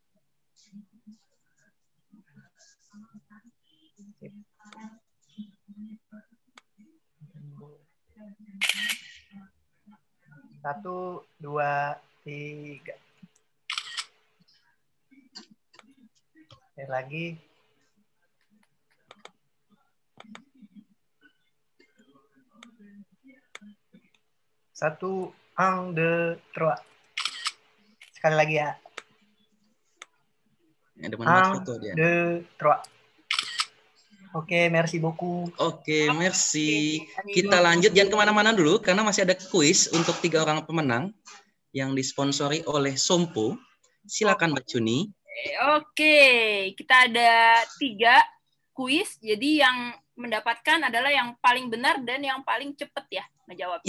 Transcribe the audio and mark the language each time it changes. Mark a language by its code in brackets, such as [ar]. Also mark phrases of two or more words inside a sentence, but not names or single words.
[id] Satu, dua, tiga. Sekali lagi. Satu, [fr] un, deux, trois. [id] Sekali lagi ya. Ada mana foto dia? 2, 3. Oke, [fr] merci beaucoup. [id] Oke, merci. Kita lanjut, jangan kemana-mana dulu, karena masih ada kuis untuk 3 orang pemenang yang disponsori oleh Sompo. Silakan Mbak Juni. Oke, kita ada 3 kuis. Jadi yang mendapatkan adalah yang paling benar dan yang paling cepat ya menjawabnya.